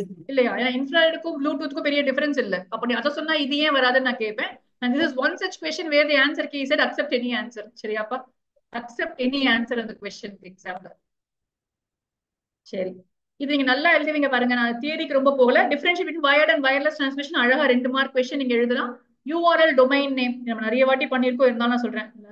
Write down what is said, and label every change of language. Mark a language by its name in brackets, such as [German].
[Tamil] இல்லையா? ஏன்னா இன்ஃப்ராரெட்டுக்கும் ப்ளூடூத்துக்கும் பெரிய டிஃபரன்ஸ் இல்ல. அப்ப நீ அதை சொன்னா இது ஏன் வராதுன்னு நான் கேட்பேன். [English] And this is one such question where the answer key said accept any answer. சரியாப்பா, accept any answer in the question example. [Tamil] சரி, இது நீங்க நல்லா எழுதுவீங்க பாருங்க. நான் தியரிக்கு ரொம்ப போகல. [English] differentiate between wired and wireless transmission [Tamil] அழகா 2 மார்க் கொஸ்டின் நீங்க எழுதலாம். URL டொமைன் நேம் நம்ம நிறைய வாட்டி பண்ணிருக்கோம், இருந்தாலும் நான் சொல்றேன்.